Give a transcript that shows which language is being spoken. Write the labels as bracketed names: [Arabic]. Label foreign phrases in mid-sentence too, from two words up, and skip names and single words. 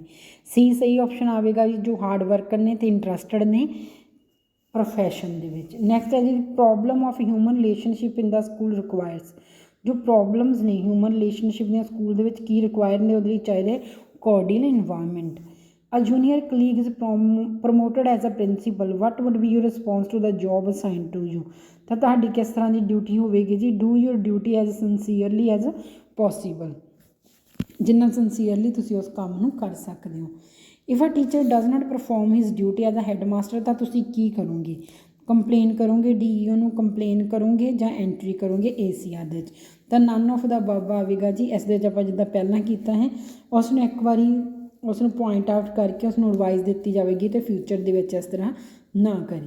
[Punjabi] ਸੀ ਸਹੀ ਆਪਸ਼ਨ ਆਵੇਗਾ ਜੀ, ਜੋ [English] hard worker [Punjabi] ਨੇ ਅਤੇ ਇੰਟਰਸਟਡ ਨੇ ਪ੍ਰੋਫੈਸ਼ਨ ਦੇ ਵਿੱਚ। ਨੈਕਸਟ ਹੈ ਜੀ [English] problem of human relationship in the school requires, [Punjabi] ਜੋ ਪ੍ਰੋਬਲਮਸ ਨੇ [English] human relationship [Punjabi] ਦੀਆਂ ਸਕੂਲ ਦੇ ਵਿੱਚ ਕੀ ਰਿਕੁਆਇਰ ਨੇ ਉਹਦੇ ਲਈ ਚਾਹੀਦਾ [English] coordinate environment. A junior colleague is promoted as a principal. What would be your response to the job assigned to you? [Punjabi] ਤਾਂ ਤੁਹਾਡੀ ਕਿਸ ਤਰ੍ਹਾਂ ਦੀ ਡਿਊਟੀ ਹੋਵੇਗੀ ਜੀ? [English] Do your duty as sincerely as possible. [Punjabi] ਜਿੰਨਾ ਸਿੰਸੀਅਰਲੀ ਤੁਸੀਂ ਉਸ ਕੰਮ ਨੂੰ ਕਰ ਸਕਦੇ ਹੋ। [English] If a teacher does not perform his duty as a headmaster [Punjabi] ਤਾਂ ਤੁਸੀਂ ਕੀ ਕਰੋਗੇ? ਕੰਪਲੇਨ ਕਰੋਗੇ DEO ਨੂੰ, ਕੰਪਲੇਨ ਕਰੋਗੇ ਜਾਂ ਐਂਟਰੀ ਕਰੋਗੇ ACR ਦੇ ਵਿੱਚ? ਤਾਂ [English] none of the above [Punjabi] ਆਵੇਗਾ ਜੀ। ਇਸ ਦੇ ਵਿੱਚ ਆਪਾਂ ਜਿੱਦਾਂ ਪਹਿਲਾਂ ਕੀਤਾ ਹੈ ਉਸ ਨੂੰ ਇੱਕ ਵਾਰੀ ਉਸ ਨੂੰ [English] point out [Punjabi] ਕਰਕੇ ਉਸ ਨੂੰ ਐਡਵਾਈਸ ਦਿੱਤੀ ਜਾਵੇਗੀ ਅਤੇ ਫਿਊਚਰ ਦੇ ਵਿੱਚ ਇਸ ਤਰ੍ਹਾਂ ਨਾ ਕਰੇ।